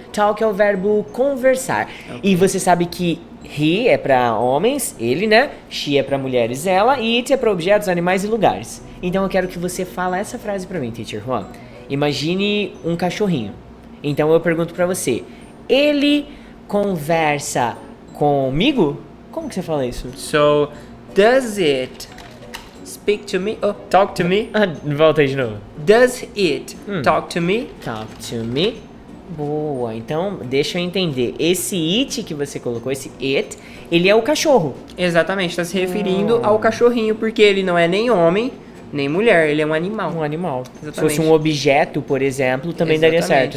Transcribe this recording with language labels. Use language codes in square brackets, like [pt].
[pt] Talk é o verbo conversar. Okay. E você sabe que he é pra homens, ele, né? She é pra mulheres, ela. E it é pra objetos, animais e lugares. Então eu quero que você fale essa frase pra mim, Teacher Juan. Imagine um cachorrinho. Então eu pergunto pra você: ele conversa comigo? Como que você fala isso? [en] So, Does it speak to me? Oh, talk to me? [pt] Volta aí de novo. [en] Does it talk to me? Talk to me. [pt] Boa, então deixa eu entender. Esse it que você colocou, esse it, ele é o cachorro. Exatamente, está se referindo ao cachorrinho, porque ele não é nem homem, nem mulher, ele é um animal. Um animal. Exatamente. Se fosse um objeto, por exemplo, também daria certo.